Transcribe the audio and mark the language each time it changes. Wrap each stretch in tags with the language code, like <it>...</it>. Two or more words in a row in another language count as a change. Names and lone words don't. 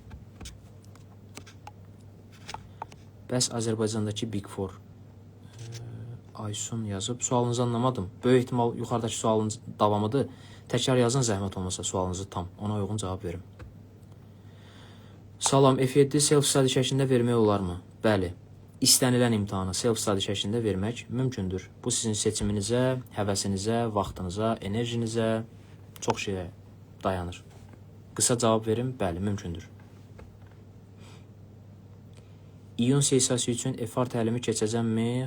<az>Bəs Azərbaycandakı Big Four Aysun yazıb. Sualınızı anlamadım. Böyük ehtimal yuxarıdakı sualın davamıdır. Təkrar yazın, zəhmət olmasa sualınızı tam. Ona uyğun cavab verim. Salam, F7 self-study şəklində vermək olarmı? Bəli. İstənilən imtahanı self-study şəklində vermək mümkündür. Bu sizin seçiminizə, həvəsinizə, vaxtınıza, enerjinizə, çox şeyə dayanır. Qısa cavab verim, bəli, mümkündür. İyun sessiyası üçün FR təlimi keçəcəmmi?</az>